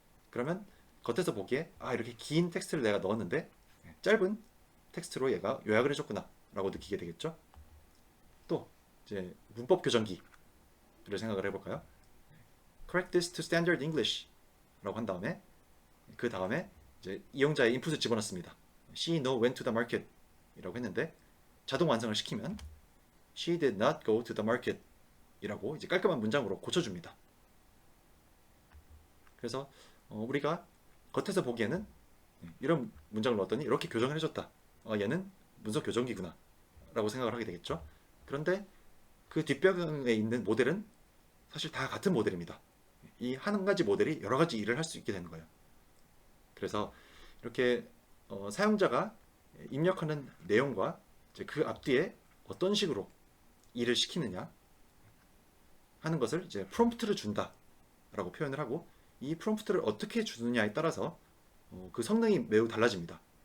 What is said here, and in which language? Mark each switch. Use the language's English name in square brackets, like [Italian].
[Korean] 그러면 겉에서 보기에 아, 이렇게 긴 텍스트를 내가 넣었는데 짧은 텍스트로 얘가 요약을 해줬구나 라고 느끼게 되겠죠. 또 이제 문법 교정기를 생각을 해볼까요? [English] Correct this to standard English [Korean] 라고 한 다음에 그 다음에 이제 이용자의 인풋을 집어넣습니다. [English] She know went to the market [Korean] 이라고 했는데 자동 완성을 시키면 [English] She did not go to the market [Korean] 이라고 이제 깔끔한 문장으로 고쳐줍니다. 그래서 우리가 겉에서 보기에는 이런 문장을 넣었더니 이렇게 교정을 해줬다. 얘는 문서 교정기구나 라고 생각을 하게 되겠죠. 그런데 그 뒷배경에 있는 모델은 사실 다 같은 모델입니다. 이 한 가지 모델이 여러 가지 일을 할 수 있게 되는 거예요. 그래서 이렇게 사용자가 입력하는 내용과 이제 그 앞뒤에 어떤 식으로 일을 시키느냐 하는 것을 이제 프롬프트를 준다라고 표현을 하고, 이 프롬프트를 어떻게 주느냐에 따라서 그 성능이 매우 달라집니다.